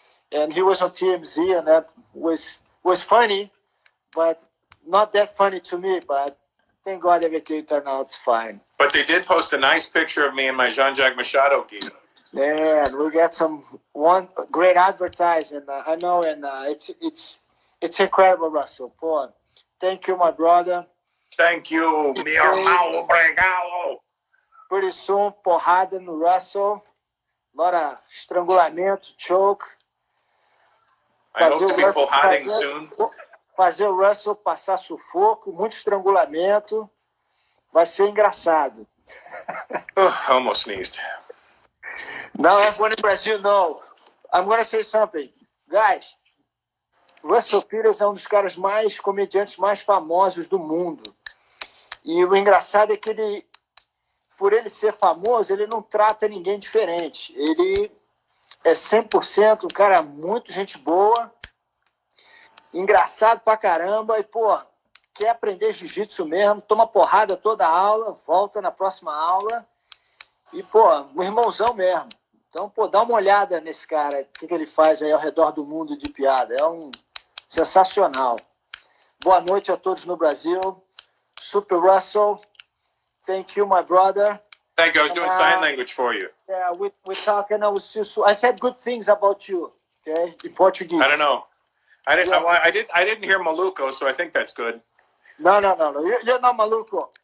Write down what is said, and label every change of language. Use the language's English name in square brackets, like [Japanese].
[English] And he was on TMZ, and that was funny, but not that funny to me, but thank God everything turned out fine. But they did post a nice picture of me in my Jean Jacques Machado gi. Man, we got one great advertising. I know, and it's incredible, Russell. Pô, thank you, my brother. Thank you, [Portuguese] meu irmão, obrigado. [English] Pretty soon, [Portuguese] porrada no [English] Russell. A lot of estrangulamento, choke. I hope to be porrading soon. [Portuguese] Fazer o Russell passar sufoco, muito estrangulamento. Vai ser engraçado. I almost sneezed. Now everyone in Brazil know. I'm going to say something. Guys, Russell Peters é um dos caras comediantes mais famosos do mundo. E o engraçado é que por ele ser famoso, ele não trata ninguém diferente. Ele é 100% um cara muito gente boa, engraçado pra caramba, e, quer aprender jiu-jitsu mesmo, toma porrada toda a aula, volta na próxima aula, e, um irmãozão mesmo. Então, dá uma olhada nesse cara, o que ele faz aí ao redor do mundo de piada. É sensacional. Boa noite a todos no Brasil. [English] Super Russell, thank you, my brother. Thank you. I was doing sign language for you. Yeah, we talk, and I said good things about you, okay, in Portuguese. I don't know. I didn't hear Maluco, so I think that's good. No. You're not Maluco.